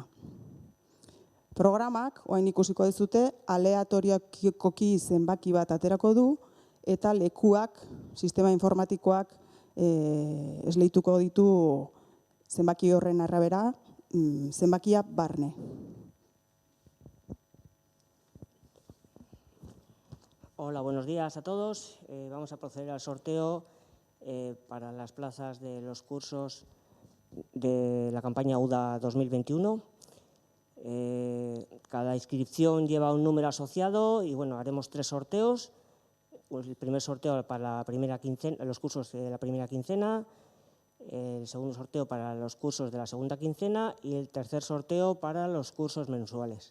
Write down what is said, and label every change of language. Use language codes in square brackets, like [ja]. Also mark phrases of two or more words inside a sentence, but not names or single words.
[eu] Programak, orain ikusiko duzute, aleatorioki zenbaki bat aterako du, eta lekuak, sistema informatikoak esleituko ditu zenbaki horren arabera, zenbakia barne. [es] Hola, buenos días a todos. Vamos a proceder al sorteo para las plazas de los cursos de la campaña UDA 2021. Cada inscripción lleva un número asociado y bueno, haremos 3 sorteos. Pues el primer sorteo para la primera quincena, los cursos de la primera quincena, el segundo sorteo para los cursos de la segunda quincena y el tercer sorteo para los cursos mensuales.